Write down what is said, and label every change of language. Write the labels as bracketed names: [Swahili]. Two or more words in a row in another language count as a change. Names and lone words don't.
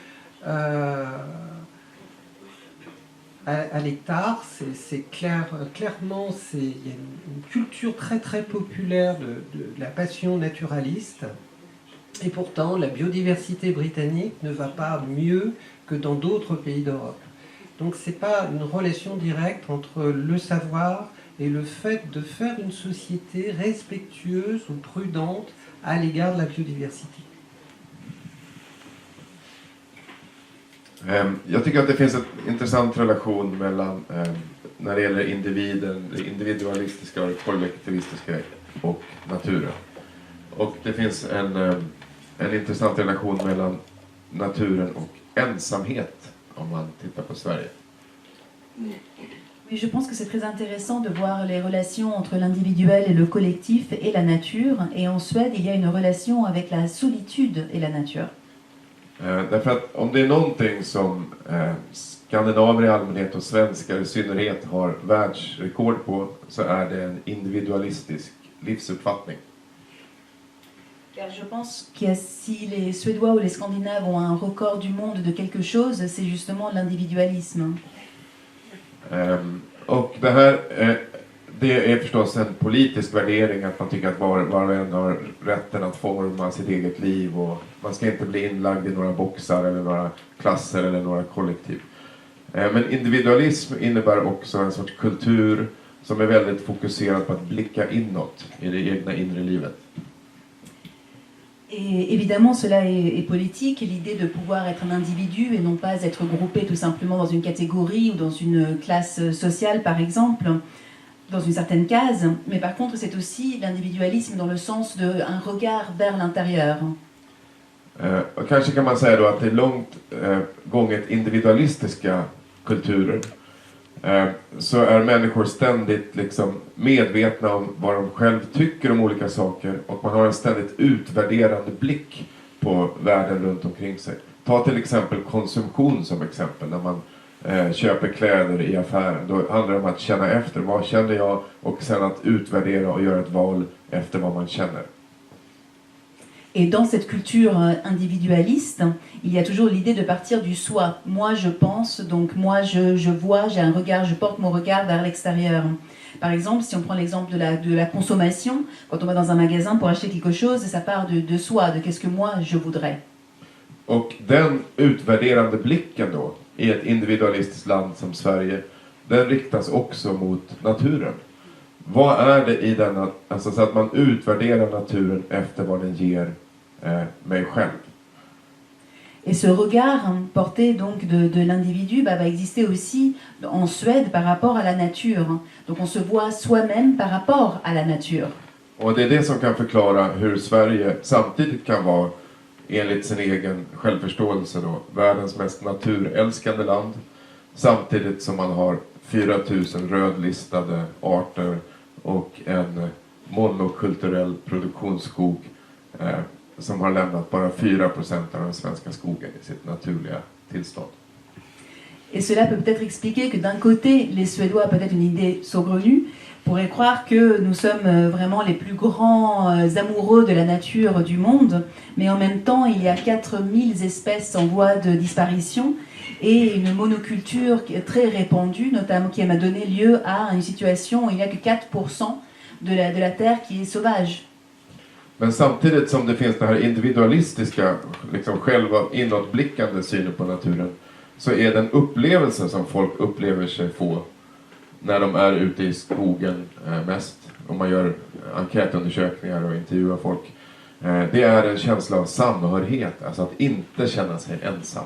[French] À l'hectare, clairement, il y a une culture très très populaire de la passion naturaliste, et pourtant la biodiversité britannique ne va pas mieux que dans d'autres pays d'Europe. Donc c'est pas une relation directe entre le savoir et le fait de faire une société respectueuse ou prudente à l'égard de la biodiversité. [Swedish] Jag tycker att det finns en intressant relation mellan när det gäller individen, det individualistiska och det kollektivistiska och naturen. Och det finns en intressant relation mellan naturen och ensamhet om man tittar på Sverige. [French] Oui, je pense que c'est très intéressant de voir les relations entre l'individuel et le collectif et la nature. Et en Suède, il y a une relation avec la solitude et la nature. [Swedish] Därför att om det är någonting som skandinaver i allmänhet och svenskar i synnerhet har världsrekord på, så är det en individualistisk livsuppfattning. [French] Car je pense que si les Suédois ou les Scandinaves ont un record du monde de quelque chose, c'est justement l'individualisme. [Swedish] Och det här det är förstås en politisk värdering att man tycker att var och en har rätten att forma sitt eget liv och man ska inte bli inlagd i några boxar eller några klasser eller några kollektiv. Men individualism innebär också en sorts kultur som är väldigt fokuserad på att blicka inåt i det egna inre livet. [French] Et évidemment, cela est politique, l'idée de pouvoir être un individu et non pas être groupé tout simplement dans une catégorie ou dans une classe sociale, par exemple, dans une certaine case. Mais par contre, c'est aussi l'individualisme dans le sens d'un regard vers l'intérieur. [Swedish] Och kanske kan man säga då att det är långt gånget individualistiska kulturer. Så är människor ständigt liksom medvetna om vad de själv tycker om olika saker och man har en ständigt utvärderande blick på världen runt omkring sig. Ta till exempel konsumtion som exempel. När man köper kläder i affären, då handlar det om att känna efter vad känner jag och sen att utvärdera och göra ett val efter vad man känner. [French] Et dans cette culture individualiste, il y a toujours l'idée de partir du soi. Moi, je pense, donc moi, je vois, j'ai un regard, je porte mon regard vers l'extérieur. Par exemple, si on prend l'exemple de la consommation, quand on va dans un magasin pour acheter quelque chose, ça part de soi, de qu'est-ce que moi, je voudrais. [Swedish] Och den utvärderande blicken då, i ett individualistiskt land som Sverige, den riktas också mot naturen. Vad är det i den, alltså så att man utvärderar naturen efter vad den ger mig själv. [French] Et ce regard porté donc de l'individu va exister aussi en Suède par rapport à la nature. Donc on se voit soi-même par rapport à la nature. [Swedish] Och det är det som kan förklara hur Sverige samtidigt kan vara, enligt sin egen självförståelse då, världens mest naturälskande land. Samtidigt som man har 4000 rödlistade arter och en monokulturell produktionsskog som har lämnat bara 4% av den svenska skogen i sitt naturliga tillstånd. [French] Et cela peut peut-être expliquer que d'un côté, les Suédois, peut-être une idée saugrenue, pourraient croire que nous sommes vraiment les plus grands amoureux de la nature du monde, mais en même temps, il y a 4000 espèces en voie de disparition et une monoculture très répandue, notamment qui m'a donné lieu à une situation où il n'y a que 4% de la terre qui est sauvage. [Swedish] Men samtidigt som det finns den här individualistiska, liksom själva inåtblickande synen på naturen, så är den upplevelse som folk upplever sig få när de är ute i skogen mest, om man gör enkätundersökningar och intervjuar folk, det är en känsla av samhörighet, alltså att inte känna sig ensam.